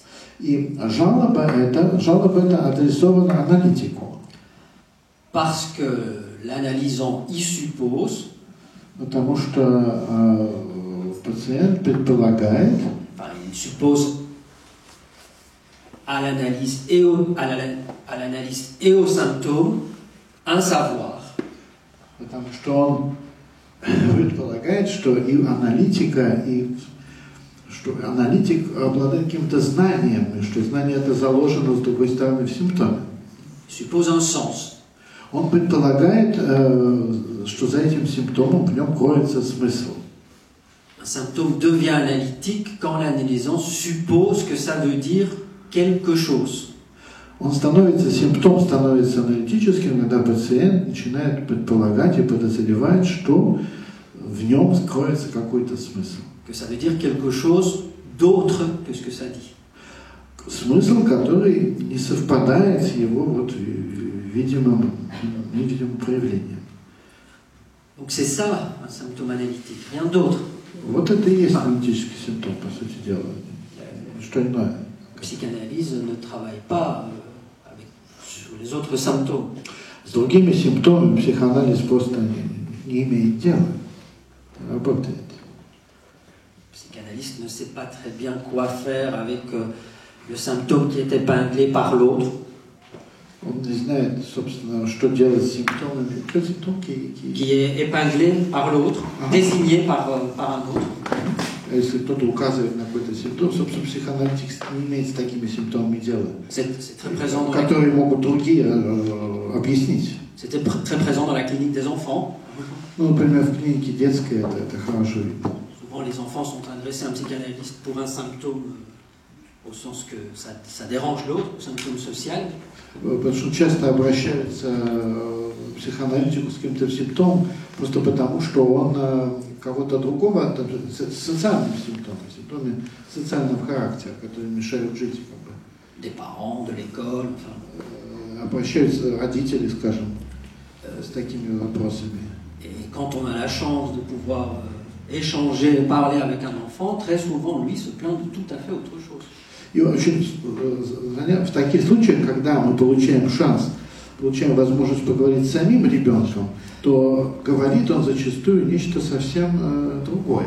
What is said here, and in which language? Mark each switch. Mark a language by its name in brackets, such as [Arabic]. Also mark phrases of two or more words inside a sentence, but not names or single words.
[Russian] И жалоба эта адресована аналитику. [French] Parce que l'analysant y suppose, [Russian] потому что пациент предполагает, [French] enfin, il suppose à l'analyste et au symptôme un savoir. [Russian] Потому что он предполагает, что и аналитика, и что аналитик обладает каким-то знанием, и что знание это заложено, с другой стороны, в симптоме. [French] Suppose un sens. [Russian] Он предполагает, что за этим симптомом в нем кроется смысл. [French] Un symptôme devient analytique quand l'analysant suppose que ça veut dire quelque chose. [Russian] Симптом становится аналитическим, когда пациент начинает предполагать и подозревать, что в нем кроется какой-то смысл. [French] Que ça veut dire quelque chose d'autre que ce que ça dit. [Russian] Смысл, который не совпадает с его вот видимым проявлением. [French] Donc c'est ça un symptôme analytique, rien d'autre. [Russian] Вот это и есть аналитический симптом, по сути дела. Что иное. [French] La psychanalyse ne travaille pas sur les autres symptômes. [Russian] С другими симптомами психоанализ просто не имеет дела, работает. [French] Le psychanalyste ne sait pas très bien quoi faire avec le symptôme qui est épinglé par l'autre. [Russian] Он не знает, собственно, что делать с симптомами. [French] Quel symptôme qui est épinglé par l'autre, désigné par un autre. [Russian] Если кто-то указывает на какой-то симптом, собственно, психоаналитик не имеет с такими симптомами дела, которые могут другие объяснить. [French] C'était très présent dans la clinique des enfants. [Russian] Ну, например, в клинике детской это хорошо видно. [French] Souvent, les enfants sont adressés à un psychanalyste pour un symptôme, au sens que ça dérange l'autre, un symptôme social. [Russian] Потому что часто обращаются к психоаналитику с каким-то симптомом, просто потому что он кого-то другого, социальными симптомами социального характера, которые мешают жить. Как бы. [French] Des parents, de l'école, enfin. [Russian] Обращаются родители, скажем, с такими вопросами. [French] Et quand on a la chance de pouvoir échanger, parler avec un enfant, très souvent, lui, se plaint de tout à fait autre chose. [Russian] И очень, в таких случаях, когда мы получаем шанс, получаем возможность поговорить с самим ребенком, то говорит он зачастую нечто совсем другое.